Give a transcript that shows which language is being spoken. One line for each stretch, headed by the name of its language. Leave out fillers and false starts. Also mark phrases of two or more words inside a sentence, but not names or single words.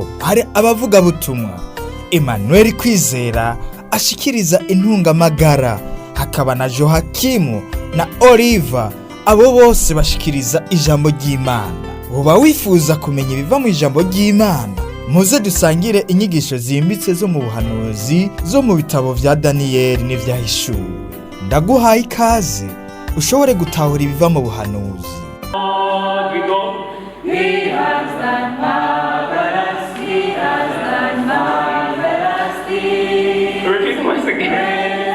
Rundi: Hari abavuga butumwa Emmanuel Kwizera ashikiriza intungamagara, hakaba na Johakimu na Oliva, abo bose bashikiriza ijambo ry'Imana. Uba wifuza kumenya ibiva mu ijambo ry'Imana? Muze dusangire inyigisho zimbitse zo mu buhanuzi zo mu bitabo vya Daniyeli n'ivyahishuwe. Ndaguhaye ikaze ushobore gutahura ibiva mu buhanuzi.
English: He has done marvelous, he has done marvelous things. Repeat once again.